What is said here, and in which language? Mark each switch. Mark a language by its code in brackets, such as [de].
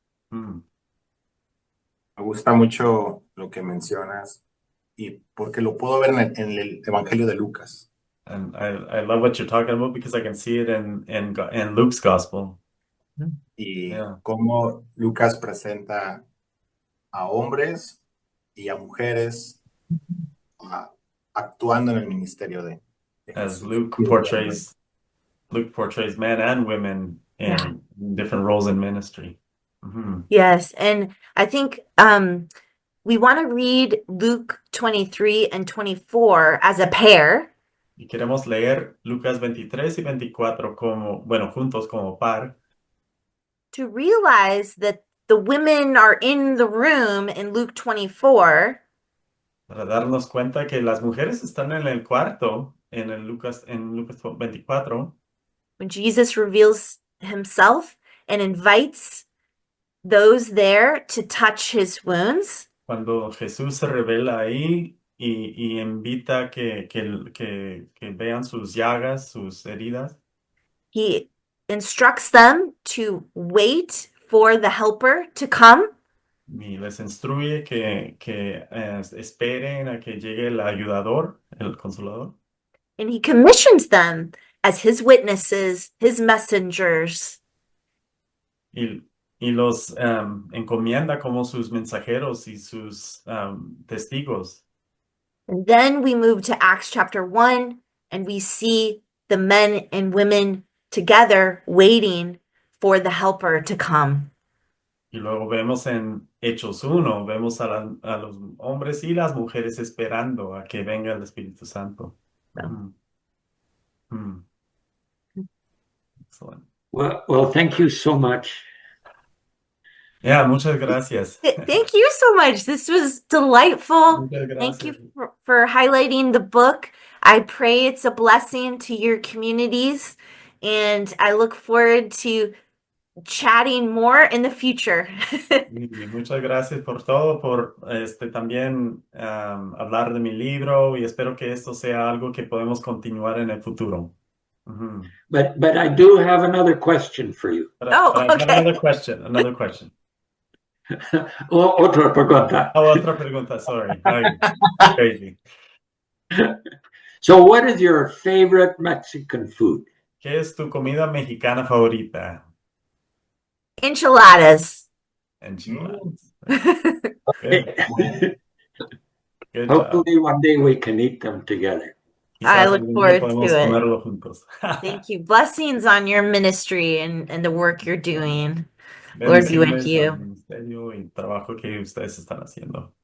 [es] Me gusta mucho lo que mencionas y porque lo puedo ver en el Evangelio de Lucas. [en] And I love what you're talking about because I can see it in Luke's gospel. [es] Y [en] Yeah. [es] cómo Lucas presenta a hombres y a mujeres actuando en el ministerio de [en] As [es] Jesús. [en] Luke portrays men and women in different roles in ministry. Mhm. Yes, and I think we want to read Luke 23 and 24 as a pair. [es] Y queremos leer Lucas 23 y 24 juntos como par, [en] to realize that the women are in the room in Luke 24 [es] para darnos cuenta que las mujeres están en el cuarto en Lucas 24, [en] when Jesus reveals himself and invites those there to touch his wounds. [es] cuando Jesús se revela ahí y invita que vean sus llagas, sus heridas. [en] He instructs them to wait for the helper to come. [es] Y les instruye que esperen a que llegue el ayudador, el consolador. [en] And he commissions them as his witnesses, his messengers. [es] Y los encomienda como sus mensajeros y sus testigos. [en] And then we move to Acts chapter 1 and we see the men and women together waiting for the helper to come. [es] Y luego vemos en Hechos 1, vemos a los hombres y las mujeres esperando a que venga el Espíritu Santo. [en] Excellent. Well, thank you so much. [es] Yeah, muchas gracias. [en] Thank you so much. This was delightful. [es] Muchas gracias. [en] Thank you for highlighting the book. I pray it's a blessing to your communities, and I look forward to chatting more in the future. [es] Y muchas gracias por todo, por también hablar de mi libro, y espero que esto sea algo que podemos continuar en el futuro. [en] But I do have another question for you. Okay. Another question. [es] Otra pregunta. Otra pregunta, [en] sorry. Crazy. So what is your favorite Mexican food? [es] ¿Qué es tu comida mexicana favorita? Enchiladas. Enchiladas. [en] Okay. Good Hopefully one day we can eat them together. I [es] Quizás [en] look [es] algún día [en] forward [es] podemos [en] to it. [es] comerlo juntos. [en] Thank you. Blessings on your ministry and the work you're doing. Lord be with [es] Bendiciones [en] you. [es] al ministerio y trabajo que ustedes están haciendo.